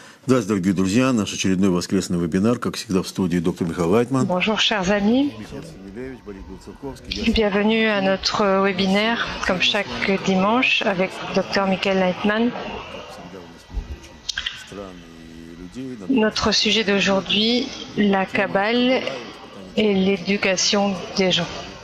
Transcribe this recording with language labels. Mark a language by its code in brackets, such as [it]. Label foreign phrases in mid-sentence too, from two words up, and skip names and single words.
[ru] Здравствуйте, дорогие друзья. Наш очередной воскресный вебинар, как всегда, в студии доктор Михаил Лайтман. [fr] Bonjour chers amis, bienvenue à notre webinaire, comme chaque dimanche, avec Dr Michael Leitman. Notre sujet d'aujourd'hui, la Kabbale et l'éducation des gens.